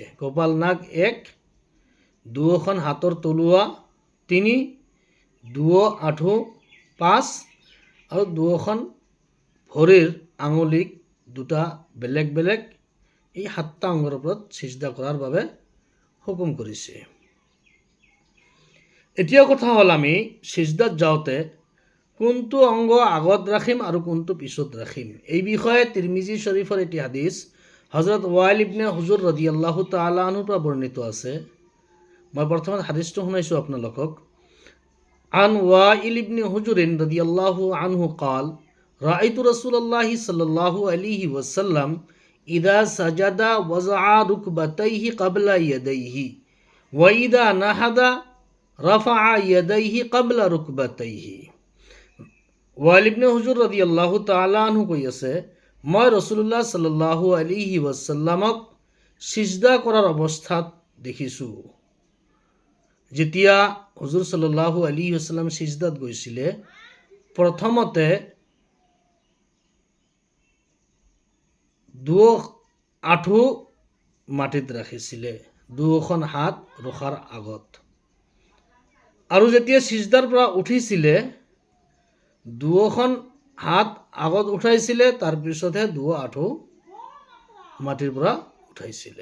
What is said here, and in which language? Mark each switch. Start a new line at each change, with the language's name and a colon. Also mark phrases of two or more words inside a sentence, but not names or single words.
Assamese: কপাল নাক 1, দুয়োখন হাতৰ তলুৱা 3, দুয়ো আঁঠু 5 আৰু দুয়োখন ভৰিৰ আঙুলিক দুটা বেলেগ বেলেগ এই 7টা অংগৰ ওপৰত সিজদা কৰাৰ বাবে হুকুম কৰিছে। এতিয়া কথা হ'ল আমি সিজদাত যাওঁতে কোনটো অংগ আগত ৰাখিম আৰু কোনটো পিছত ৰাখিম। এই বিষয়ে তিৰমিজি শৰীফৰ এটি হাদিস হযরত ওয়াইল ইবনে হুজুৰ
Arabic: رضي الله تعالى عنه
Assamese: পৰা বৰ্ণিত আছে। মই প্ৰথমে হাদিসটো শুনাইছোঁ আপোনালোকক।
Arabic: عن وائل بن حجر رضي الله عنه قال رأيت رسول الله صلى الله عليه وسلم إذا سجد وضع ركبتيه قبل يديه وإذا نهض رفع يديه قبل ركبتيه.
Assamese: ওয়াইল ইবনে হুজুৰ
Arabic: رضي الله تعالى عنه
Assamese: কৈ আছে, মই ৰাসূলুল্লাহ
Arabic: صلى الله عليه وسلم
Assamese: সিজদা কৰাৰ অৱস্থাত দেখিছোঁ। যেতিয়া হুজুৰ
Arabic: صلى الله عليه وسلم
Assamese: সিজদাত গৈছিলে, প্ৰথমতে দুয়ো আঁঠু মাটিত ৰাখিছিলে, দুয়োখন হাত ৰখাৰ আগত। আৰু যেতিয়া সিজদাৰ পৰা উঠিছিলে, দুয়োখন হাত আগত উঠাইছিলে, তাৰপিছতহে দুয়ো আঁঠু মাটিৰ পৰা উঠাইছিলে।